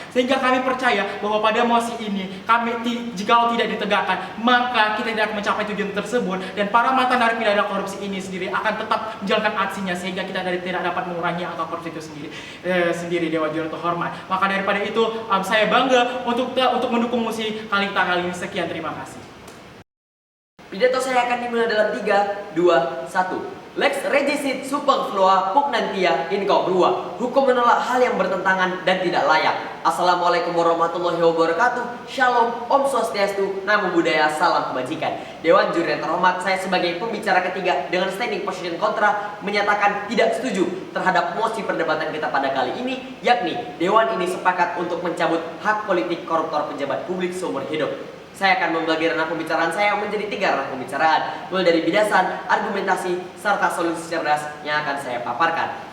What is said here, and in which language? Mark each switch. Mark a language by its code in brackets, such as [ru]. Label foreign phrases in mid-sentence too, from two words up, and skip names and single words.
[id] Sehingga kami percaya bahwa pada mosi ini jikalau tidak ditegakkan maka kita tidak akan mencapai tujuan tersebut, dan para mantan narapidana korupsi ini sendiri akan tetap menjalankan aksinya sehingga kita tidak dapat mengurangi angka korupsi itu sendiri, Dewan Juri terhormat. Maka daripada itu saya bangga untuk mendukung mosi kali ini. Sekian, terima kasih. Pidato saya akan dimulai dalam 3, 2, 1. [la] Lex regicit superflua pugnantia in congrua. [id] Hukum menolak hal yang bertentangan dan tidak layak. [ar] السلام عليكم ورحمة الله وبركاته. [id] Shalom, [sa] ॐ स्वस्त्यस्तु, [pi] Namo Buddhaya, [id] salam kebajikan. Dewan Juri yang terhormat, saya sebagai pembicara ketiga dengan [en] standing position [id] kontra menyatakan tidak setuju terhadap mosi perdebatan kita pada kali ini, yakni Dewan ini sepakat untuk mencabut hak politik koruptor pejabat publik seumur hidup. Saya akan membagi ranah pembicaraan saya menjadi 3 ranah pembicaraan, mulai dari bidasan, argumentasi, serta solusi cerdas yang akan saya paparkan.